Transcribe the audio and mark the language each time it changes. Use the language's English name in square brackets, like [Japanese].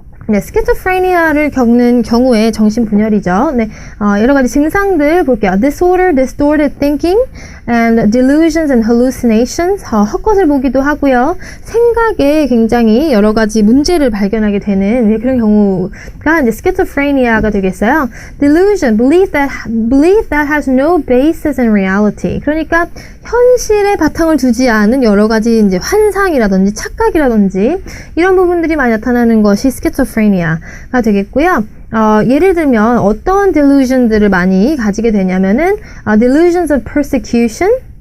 [Korean] 네, 스키조프레니아를 겪는 경우에 정신분열이죠. 네, 여러 가지 증상들 볼게요. [English] Disorder, distorted thinking, and delusions and hallucinations. [Korean] 헛것을 보기도 하고요. 생각에 굉장히 여러 가지 문제를 발견하게 되는 그런 경우가 이제 스키조프레니아가 되겠어요. [English] Delusion, belief that has no basis in reality. [Korean] 그러니까 현실에 바탕을 두지 않은 여러 가지 이제 환상이라든지 착각이라든지 이런 부분들이 많이 나타나는 것이 스키조프레니아가 되겠고요. 예를 들면 어떤 delusion들을 많이 가지게 되냐면은 delusions of persecution,